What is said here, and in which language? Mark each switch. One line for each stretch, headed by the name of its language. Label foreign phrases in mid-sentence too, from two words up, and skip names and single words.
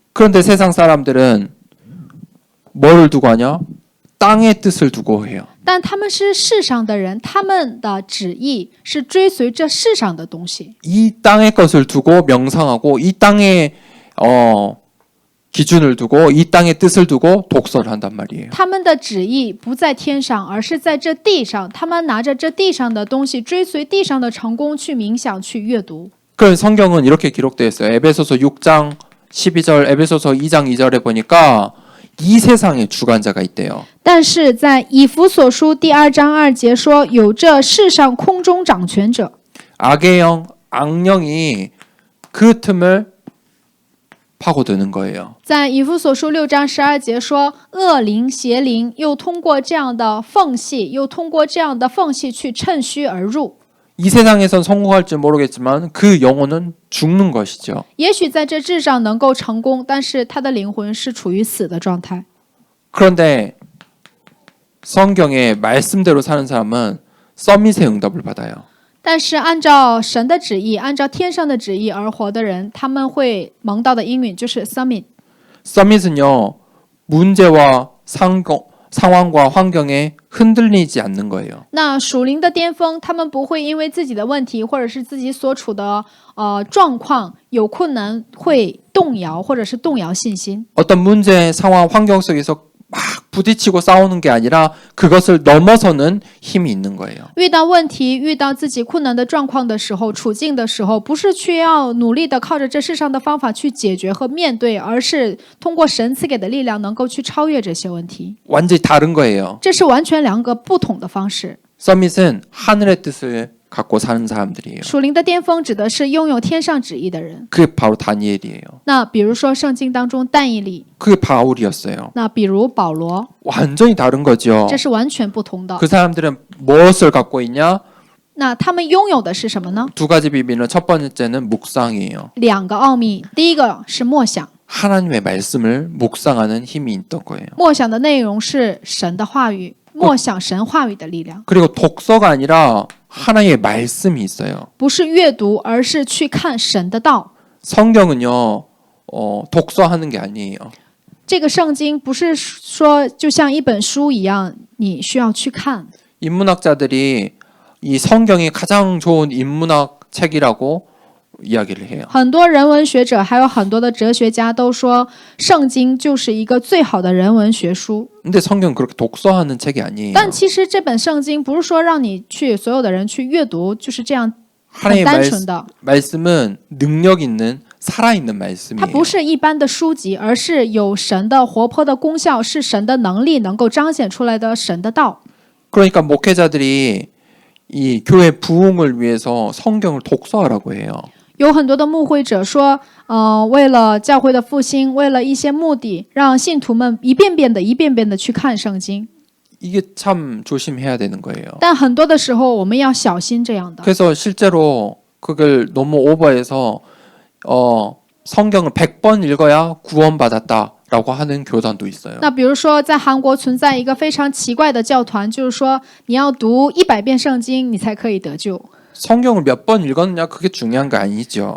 Korean: 그런데 세상 사람들은 뭐를 두고 하냐? 땅의 뜻을 두고 해요.
Chinese: 但他们是世上的人，他们的旨意是追随这世上的东西。
Korean: 이 땅의 것을 두고 명상하고 이 땅의 기준을 두고 이 땅의 뜻을 두고 독서를 한단 말이에요.
Chinese: 他们的旨意不在天上，而是在这地上。他们拿着这地上的东西，追随地上的成功去冥想、去阅读。
Korean: 그런 성경은 이렇게 기록되어 있어요. 에베소서 6장 12절, 에베소서 2장 2절에 보니까 이 세상의 주관자가 있대요.
Chinese: 但是在以弗所书第2章2节说，有这世上空中掌权者，
Korean: 악의 영, 악령이 그 틈을 파고드는 거예요.
Chinese: 在以弗所书6章12节说，恶灵、邪灵又通过这样的缝隙，去趁虚而入。
Korean: 이 세상에선 성공할지 모르겠지만 그 영혼은 죽는 것이죠.
Chinese: 也许在这志上能够成功，但是他的灵魂是处于死的状态。
Korean: 그런데 성경의 말씀대로 사는 사람은 서밋의 응답을 받아요.
Chinese: 但是按照神的旨意，按照天上的旨意而活的人，他们会蒙到的应允就是 summit。
Korean: 서밋은요, 문제와 상황과 환경에 흔들리지 않는 거예요.
Chinese: 那属灵的巅峰，他们不会因为自己的问题或者是自己所处的状况有困难会动摇，或者是动摇信心。
Korean: 어떤 문제, 상황, 환경 속에서 막 부딪히고 싸우는 게 아니라 그것을 넘어서는 힘이 있는 거예요.
Chinese: 遇到问题、遇到自己困难的状况的时候、处境的时候，不是去要努力的靠着这世上的方法去解决和面对，而是通过神赐给的力量，能够去超越这些问题。
Korean: 완전히 다른 거예요.
Chinese: 这是完全两个不同的方式。
Korean: 서밋은 하늘의 뜻을 갖고 사는 사람들이에요.
Chinese: 属灵的巅峰指的是拥有天上旨意的人。
Korean: 그게 바로 다니엘이에요.
Chinese: 那比如说圣经当中但以理，
Korean: 그게 바울이었어요.
Chinese: 那比如保罗，
Korean: 완전히 다른 거죠.
Chinese: 这是完全不同的。
Korean: 그 사람들은 무엇을 갖고 있냐?
Chinese: 那他们拥有的是什么呢？
Korean: 두 가지 비밀은 첫 번째는 묵상이에요.
Chinese: 两个奥秘，第一个是默想，
Korean: 하나님의 말씀을 묵상하는 힘이 있던 거예요.
Chinese: 默想的内容是神的话语，默想神话语的力量，
Korean: 그리고 독서가 아니라 하나님의 말씀이 있어요.
Chinese: 不是阅读，而是去看神的道。
Korean: 성경은요, 독서하는 게 아니에요.
Chinese: 这个圣经不是说就像一本书一样，你需要去看。
Korean: 인문학자들이 이 성경이 가장 좋은 인문학 책이라고 이야기를 해요.
Chinese: 很多人文学者还有很多的哲学家都说，圣经就是一个最好的人文学书。
Korean: 근데 성경은 그렇게 독서하는 책이 아니에요.
Chinese: 但其实这本圣经不是说让你去所有的人去阅读，就是这样很
Korean: 하나님의
Chinese: 单纯的。
Korean: 말씀은 능력 있는 살아있는
Chinese: 它
Korean: 말씀이에요.
Chinese: 不是一般的书籍，而是有神的活泼的功效，是神的能力能够彰显出来的神的道。
Korean: 그러니까 목회자들이 이 교회 부흥을 위해서 성경을 독서하라고 해요.
Chinese: 有很多的牧会者说，为了教会的复兴，为了一些目的，让信徒们一遍遍的去看圣经。
Korean: 이게 참 조심해야 되는 거예요.
Chinese: 但很多的时候，我们要小心这样的。
Korean: 그래서 실제로 그걸 너무 오버해서 성경을 100번 읽어야 구원받았다라고 하는 교단도 있어요.
Chinese: 那比如说，在韩国存在一个非常奇怪的教团，就是说你要读100遍圣经，你才可以得救。
Korean: 성경을 몇 번 읽었느냐 그게 중요한 거 아니죠.